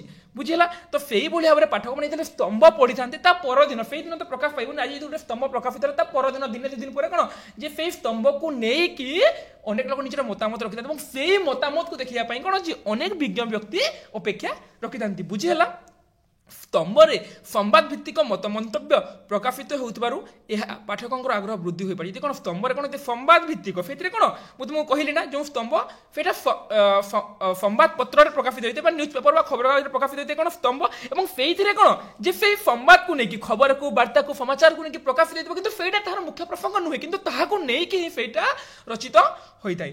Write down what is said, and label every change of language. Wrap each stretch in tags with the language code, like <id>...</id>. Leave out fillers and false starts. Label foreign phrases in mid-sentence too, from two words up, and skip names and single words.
<or>ବୁଝିଲା, ତ ସେଇଭଳି ଭାବରେ ପାଠକମାନେ ଯେତେବେଳେ ସ୍ତମ୍ଭ ପଢ଼ିଥାନ୍ତି, ତା ପରଦିନ, ସେଇଦିନ ତ ପ୍ରକାଶ ପାଇବନି, ଆଜି ଯଦି ଗୋଟେ ସ୍ତମ୍ଭ ପ୍ରକାଶିତ ହେଲା ତା ପରଦିନ ଦିନେ ଦୁଇ ଦିନ ପରେ କ'ଣ ଯେ ସେଇ ସ୍ତମ୍ଭକୁ ନେଇକି ଅନେକ ଲୋକ ନିଜର ମତାମତ ରଖିଥାନ୍ତି ଏବଂ ସେଇ ମତାମତକୁ ଦେଖିବା ପାଇଁ କ'ଣ ଯେ ଅନେକ ବିଜ୍ଞ ବ୍ୟକ୍ତି ଅପେକ୍ଷା ରଖିଥାନ୍ତି। ବୁଝିହେଲା, ସ୍ତମ୍ଭରେ ସମ୍ବାଦ ଭିତ୍ତିକ ମନ୍ତବ୍ୟ ପ୍ରକାଶିତ ହେଉଥିବାରୁ ଏହା ପାଠକଙ୍କର ଆଗ୍ରହ ବୃଦ୍ଧି ହୋଇପାରେ। ଯଦି କ'ଣ ସ୍ତମ୍ଭରେ କ'ଣ ସମ୍ବାଦ ଭିତ୍ତିକ, ସେଥିରେ କ'ଣ ମୁଁ ତୁମକୁ କହିଲି ନା ଯେଉଁ ସ୍ତମ୍ଭ ସେଇଟା ସମ୍ବାଦପତ୍ରରେ ପ୍ରକାଶିତ ହୋଇଥାଏ ବା</or> <en>news paper</en> <or>ବା ଖବରକାଗଜରେ ପ୍ରକାଶିତ ହୋଇଥାଏ କ'ଣ ସ୍ତମ୍ଭ, ଏବଂ ସେଇଥିରେ କ'ଣ ଯେ ସେଇ ସମ୍ବାଦକୁ ନେଇକି, ଖବରକୁ, ବାର୍ତ୍ତାକୁ, ସମାଚାରକୁ ନେଇକି ପ୍ରକାଶିତ ହୋଇଥିବ, କିନ୍ତୁ ସେଇଟା ତାହାର ମୁଖ୍ୟ ପ୍ରସଙ୍ଗ ନୁହେଁ, କିନ୍ତୁ ତାହାକୁ ନେଇକି ହିଁ ସେଇଟା ରଚିତ ହୋଇଥାଏ।</or>